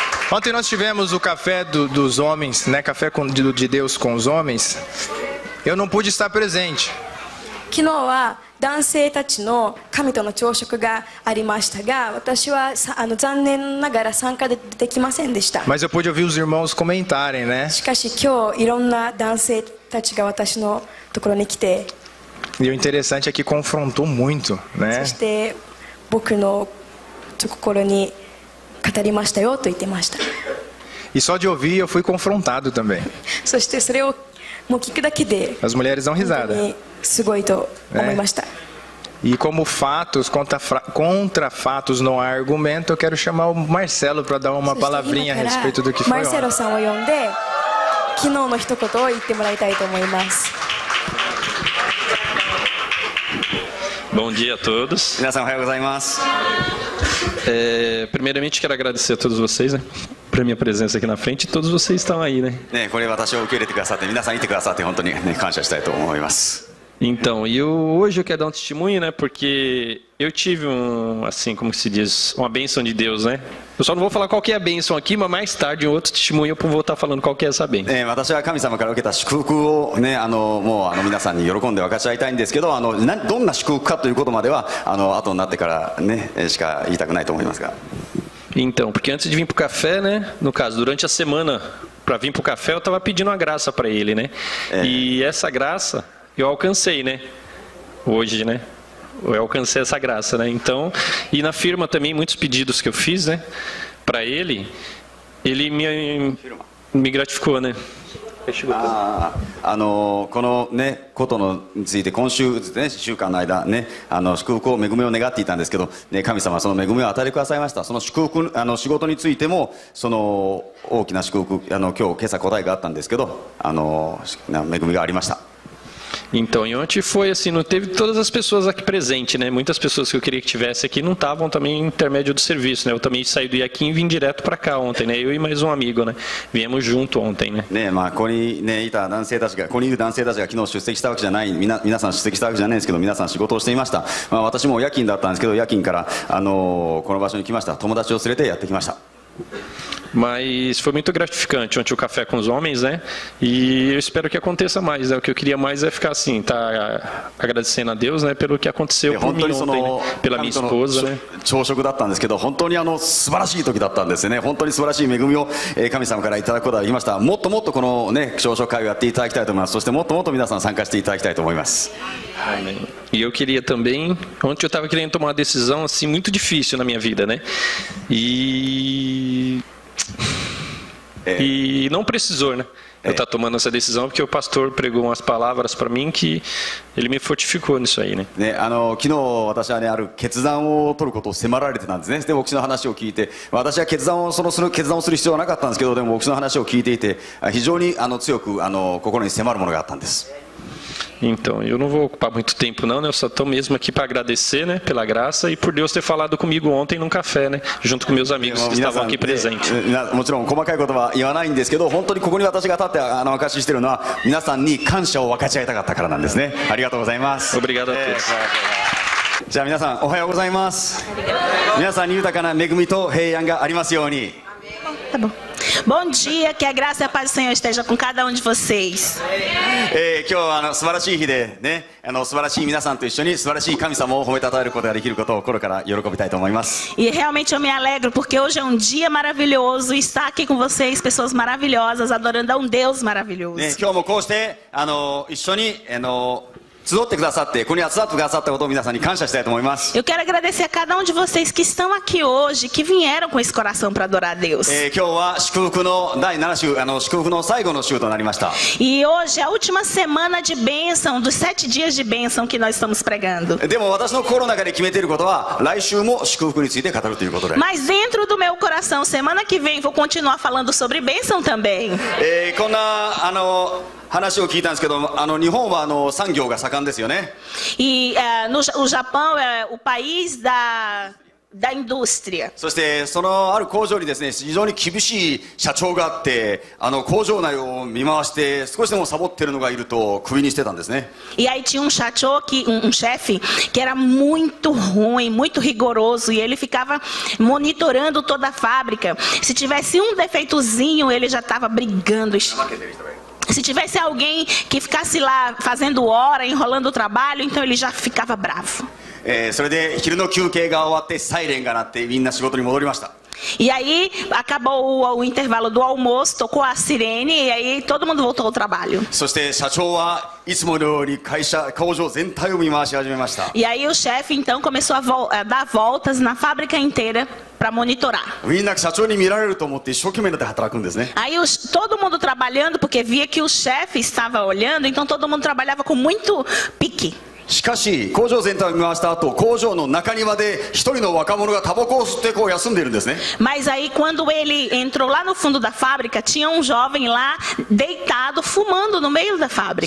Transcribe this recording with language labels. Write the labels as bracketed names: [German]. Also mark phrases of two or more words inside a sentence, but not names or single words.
[Portuguese] Ontem nós tivemos o café dos homens, né? Café de Deus com os homens. Eu não pude estar presente. [Japanese] 昨日は男性たちの神との朝食がありましたが、私は残念ながら参加できませんでした。 [Portuguese] Mas eu pude ouvir os irmãos comentarem, né? [Japanese] しかし今日いろんな男性たちが私のところに来て、 [Portuguese] E o interessante é que confrontou muito, [Japanese] そ [Portuguese] né? [Japanese] して僕の心に語りましたよと言ってました。 [Portuguese] E só de ouvir eu fui confrontado também. [Japanese] そしてそれをもう聞くだけで [Portuguese] As mulheres dão [Japanese] 本当 [Portuguese] risada. [Japanese] にすごいと思いました。 [Portuguese] E como fatos, contra fatos não há argumento, eu quero chamar o Marcelo para dar uma [Japanese] そして [Portuguese] palavrinha a [Japanese] 今から [Portuguese] respeito do que [Japanese] マ [Portuguese] foi [Japanese] ルセロ [Portuguese] ontem. [Japanese] さんを呼んで昨日の一言を言ってもらいたいと思います。 [Portuguese] Bom dia a todos. [Japanese] 皆さんおはようございます。 [Portuguese] Primeiramente quero agradecer a todos vocês, né, por minha presença aqui na frente. E todos vocês estão aí, né? [Japanese] ね、これ私を受け入れてくださって皆さんいてくださって本当に、ね、感謝したいと思います。 [Portuguese] Então, hoje eu quero dar um testemunho, né? Porque eu tive assim, como se diz, uma bênção de Deus, né? Eu só não vou falar qual que é a bênção aqui, mas mais tarde, em outro testemunho, eu vou estar falando qual que é essa bênção. [Japanese] 私は神様から受けた祝福をね、もう皆さんに喜んで分かち合いたいんですけど、どんな祝福かということまでは後になってからねしか言いたくないと思いますが。 [Portuguese] Então, porque antes de vir pro café, né? No caso, durante a semana, para vir pro café, eu estava pedindo uma graça para ele, né? E essa graça eu alcancei, né? Hoje, né? Eu alcancei essa graça, né? Então, e na firma também, muitos pedidos que eu fiz, né? Para ele me gratificou, né? [Japanese] このねことについて今週ですね、1週間の間ね祝福を恵みを願っていたんですけど、ね、神様はその恵みを与えてくださいました。その祝福仕事についてもその大きな祝福今朝答えがあったんですけど恵みがありました。 [Portuguese] Então, e ontem foi assim, não teve todas as pessoas aqui presentes, né? Muitas pessoas que eu queria que tivesse aqui não estavam também em intermédio do serviço, né? Eu também saí do Iaquim e vim direto para cá ontem, né? Eu e mais um amigo, né? Viemos junto ontem, né? [Japanese] ね、ここにねいた男性たちが、ここにいる男性たちが昨日出席したわけじゃない、皆さん出席したわけじゃないんですけど、皆さん仕事をしていました。私も夜勤だったんですけど、夜勤からこの場所に来ました。友達を連れてやってきました。 [Portuguese] Mas foi muito gratificante ontem o café com os homens, né? E eu espero que aconteça mais, né? O que eu queria mais é ficar assim, tá agradecendo a Deus, né? Pelo que aconteceu por mim ontem, né? Pela minha esposa, né? [Japanese] 朝食だったんですけど、本当に素晴らしい時だったんですね。本当に素晴らしい恵みを神様からいただくことができました。もっともっとこのね朝食会をやっていただきたいと思います。そしてもっともっと皆さん参加していただきたいと思います。 [Portuguese] E eu queria também, ontem eu estava querendo tomar uma decisão assim muito difícil na minha vida, né? E não precisou, né? Eu estar tomando essa decisão porque o pastor pregou umas palavras para mim que ele me fortificou nisso aí, né? [Japanese] ね、昨日私はねある決断を取ることを迫られてたんですね。で牧師の話を聞いて、私は決断をする必要はなかったんですけど、でも牧師の話を聞いていて非常に強く心に迫るものがあったんです。 [Portuguese] Então, eu não vou ocupar muito tempo não, né? Eu só estou mesmo aqui para agradecer, né? Pela graça e por Deus ter falado comigo ontem num café, né? Junto com meus amigos que estavam aqui presentes. [Japanese] もちろん細かいことは言わないんですけど、本当にここに私が立って証ししているのは皆さんに感謝を分かち合いたかったからなんですね。ありがとうございます。 [Portuguese] Obrigado a todos. [Japanese] じゃあ皆さんおはようございます。皆さんに豊かな恵みと平安がありますように。 [Portuguese] Tá bom. Bom dia, que a graça e a paz do Senhor esteja com cada um de vocês. [Japanese] 今日は素晴らしい日でね、素晴らしい皆さんと一緒に素晴らしい神様を褒めたたえることができることを心から喜びたいと思います。 [Portuguese] E realmente eu me alegro porque hoje é um dia maravilhoso estar aqui com vocês, pessoas maravilhosas, adorando a um Deus maravilhoso. [Japanese] ね、今日もこうして一緒に集ってくださって、ここに集まってくださったことを皆さんに感謝したいと思います。 [Portuguese] Eu quero agradecer a cada um de vocês que estão aqui hoje, que vieram com esse coração para adorar a Deus. [Japanese] 今日は祝福の第7週、祝福の最後の週となりました。 [Portuguese] E hoje é a última semana de bênção, dos 7 dias de bênção que nós estamos pregando. [Japanese] でも私の心の中で決めていることは、来週も祝福について語るということで。 [Portuguese] Mas dentro do meu coração, semana que vem, vou continuar falando sobre bênção também. [Japanese] こんな話を聞いたんですけど、日本は産業が盛んですよね。 [Portuguese] E o Japão é o país da indústria. [Japanese] そしてそのある工場にですね、非常に厳しい社長があって、工場内を見回して少しでもサボってるのがいるとクビにしてたんですね。 [Portuguese] E aí tinha chefe que era muito ruim, muito rigoroso, e ele ficava monitorando toda a fábrica. Se tivesse um defeitozinho, ele já estava brigando. Se tivesse alguém que ficasse lá fazendo hora, enrolando o trabalho, então ele já ficava bravo. [Japanese] それで昼の休憩が終わってサイレンが鳴ってみんな仕事に戻りました。 [Portuguese] E aí acabou o intervalo do almoço, tocou a sirene e aí todo mundo voltou ao trabalho. [Japanese] そして社長はいつものように工場全体を見回し始めました。 [Portuguese] E aí o chefe então começou a dar voltas na fábrica inteira para monitorar. [Japanese] みんな社長に見られると思って一生懸命になって働くんですね。 [Portuguese] Aí todo mundo trabalhando porque via que o chefe estava olhando, então todo mundo trabalhava com muito pique. [Japanese] しかし工場全体を見回した後、工場の中庭で一人の若者がタバコを吸ってこう休んでいるんですね。 [Portuguese] Mas aí quando ele entrou lá no fundo da fábrica, tinha um jovem lá deitado fumando no meio da fábrica.